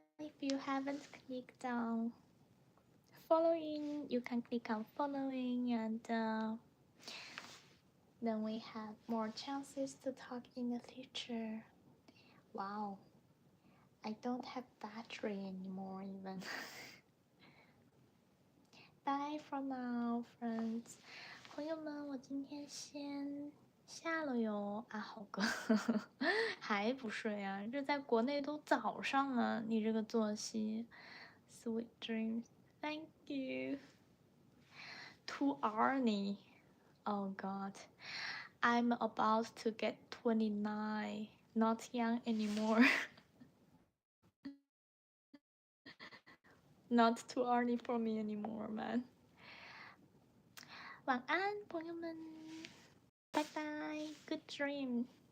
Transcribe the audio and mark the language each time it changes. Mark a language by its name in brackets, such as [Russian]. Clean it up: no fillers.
[English] If you haven't clicked on following, you can click on following, and then we have more chances to talk in the future. Wow, I don't have battery anymore even. Bye for now, friends. [Chinese] 朋友们，我今天先下了哟。啊，好哥还不睡啊？这在国内都早上了，你这个作息。 [English] Sweet dreams. Thank you. Too early. Oh God, I'm about to get 29. Not young anymore. Not too early for me anymore, man. [Chinese] 晚安，朋友们，拜拜， [English] Good dream。